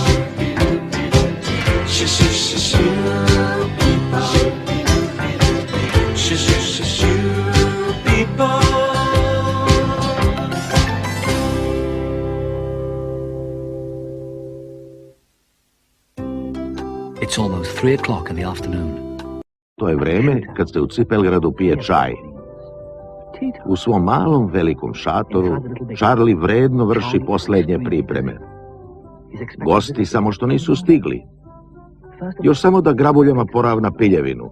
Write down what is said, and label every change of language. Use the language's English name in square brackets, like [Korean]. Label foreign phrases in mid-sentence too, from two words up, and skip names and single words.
[English] Shoo-shoo-shoo-shoo, people. Shoo-shoo-shoo-shoo, people. It's almost 3 o'clock in the afternoon. [Serbian] To je vreme kad se u Cipelgradu pije čaj. U svom malom velikom šatoru Charlie vredno vrši posljednje pripreme. Gosti samo što nisu stigli. Još samo da grabuljama poravna piljevinu.